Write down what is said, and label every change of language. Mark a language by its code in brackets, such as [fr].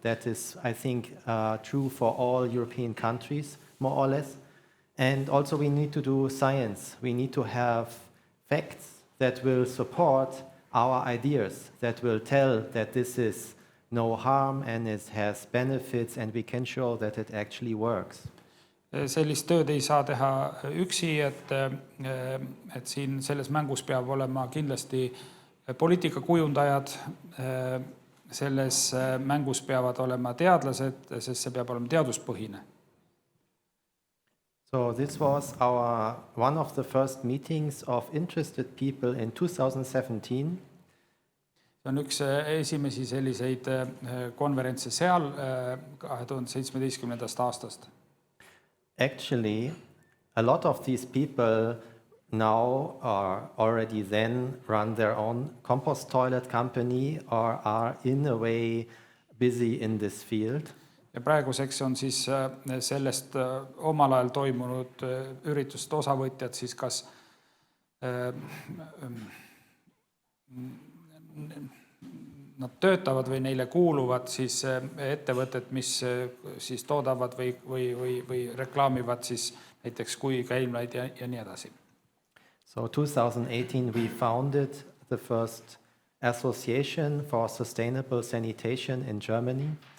[en] That is, I think, true for all European countries, more or less. And also we need to do science. We need to have facts that will support our ideas, that will tell that this is no harm and it has benefits and we can show that it actually works. [et] Sellist tööd ei saa teha üksi, et siin selles mängus peab olema kindlasti poliitikakujundajad, selles mängus peavad olema teadlased, sest see peab olema teaduspõhine. [en] So this was one of the first meetings of interested people in 2017. [et] See on üks esimesi selliseid konverentse seal 2017. aastast. [en] Actually, a lot of these people now or already then run their own compost toilet company or are in a way busy in this field. [et] Ja praeguseks on siis sellest omal ajal toimunud üritust osavõtjad siis kas nad töötavad või neile kuuluvad siis ettevõtted, mis siis toodavad või reklaamivad siis näiteks kuikäimlaid ja nii edasi. [en] So 2018 we founded the first association for sustainable sanitation in Germany.